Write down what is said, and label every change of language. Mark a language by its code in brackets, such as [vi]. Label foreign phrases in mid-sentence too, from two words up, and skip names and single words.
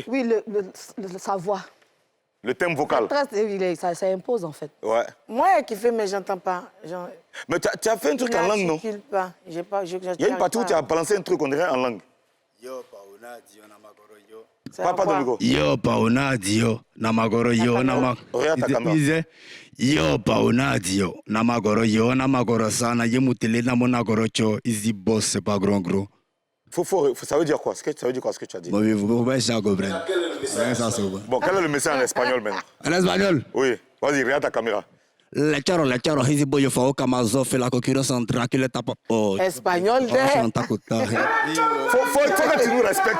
[fr] Oui, sa voix. Le thème vocal. Ça impose, en fait. Ouais. Moi, j'ai kiffé, mais j'entends pas. Mais tu as fait un truc en langue, non? Pas. Il y a une partie où tu as balancé un truc, on dirait en langue. Yo, paona, dio, namagoro, yo. Pas de micro. Yo, paona, dio, namagoro, yo, namagoro. Regarde ta caméra. Il disait, yo, paona, dio, namagoro, yo, namagoro, sana, yemutele, namonagoro, [en] cho, easy boss, [fr] c'est pas gros. Ça veut dire quoi? Ça veut dire quoi ce que tu as dit? Bon, vous pouvez essayer à comprendre. Bon, quel est le message en espagnol maintenant? En espagnol? Oui. Vas-y, regarde ta caméra. Le charo, [en] easy boy, [fr] yo, fao, kamazo, fait la concurrence entre qui le tape. Oh. Espagnol, faut que tu nous respectes.